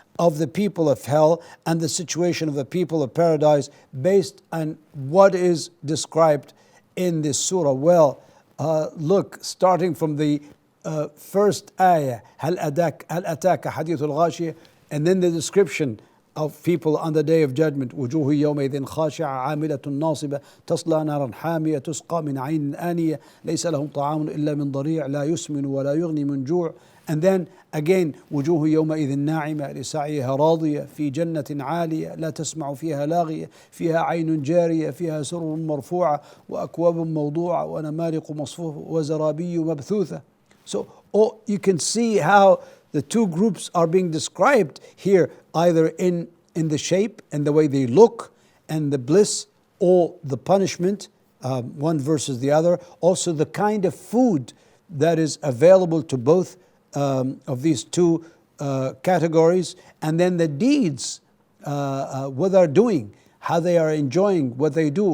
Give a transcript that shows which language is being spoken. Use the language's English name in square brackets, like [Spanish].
[English] of the people of hell and the situation of the people of paradise based on what is described in this surah? Well, look, starting from the first ayah, [Arabic] هل أتاك حديث الغاشية, [English] and then the description of people on the day of judgment. [Arabic] وجوه يومئذ خاشعة عاملة ناصبة تصلى نارا حامية تسقى من عين آنية ليس لهم طعام إلا من ضريع لا يسمن ولا يغني من جوع. [English] And then again, [Arabic] وجوه يومئذ ناعمة لسعيها راضية في جنة عالية لا تسمع فيها لاغية فيها عين جارية فيها سرر مرفوعة وأكواب موضوعة ونمارق مصفوفة وزرابي مبثوثة. [English] So you can see how the two groups are being described here, either in the shape and the way they look and the bliss or the punishment, one versus the other. Also the kind of food that is available to both of these two categories, and then the deeds, what they're doing, how they are enjoying what they do.